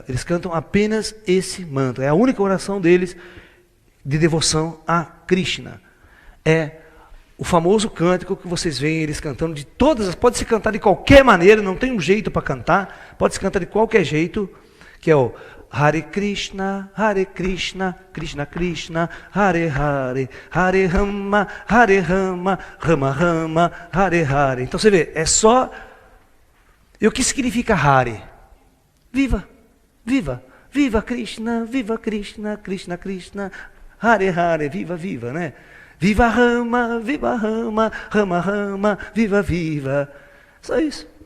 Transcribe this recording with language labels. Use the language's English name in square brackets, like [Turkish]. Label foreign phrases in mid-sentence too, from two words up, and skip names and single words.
[Portuguese] Eles cantam apenas esse mantra. É a única oração deles de devoção a Krishna. É o famoso cântico que vocês veem eles cantando de todas as... Pode se cantar de qualquer maneira, não tem um jeito para cantar. Pode se cantar de qualquer jeito, que é o [Sanskrit] Hare Krishna, Krishna Krishna, Hare Hare, Hare Rama, Rama Rama, Hare Hare. [Portuguese] Então você vê, é só... E o que significa Hare? Viva, viva, viva [Sanskrit] Krishna, Krishna Krishna, Hare Hare, [Portuguese] viva, viva, né? Viva Rama, Rama Rama, viva, viva. Só isso.